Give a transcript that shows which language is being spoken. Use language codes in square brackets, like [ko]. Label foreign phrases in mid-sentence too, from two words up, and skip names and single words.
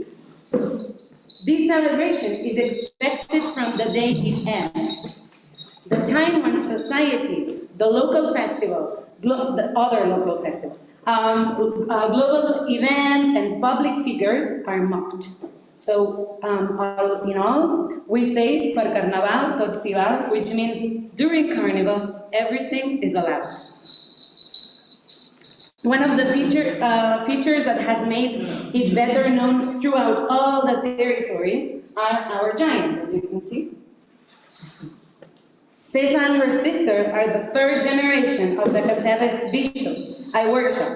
[en] This celebration is expected from the day it ends. The time when society, the local festival, the other local festivals, global events and public figures are mocked. So, all in all, we say [ca] per carnaval tot s'hi val, [en] which means during carnival, everything is allowed. One of the features that has made it better known throughout all the territory are our giants, as you can see. Cesa and her sister are the third generation of the Caceres Bishop I workshop.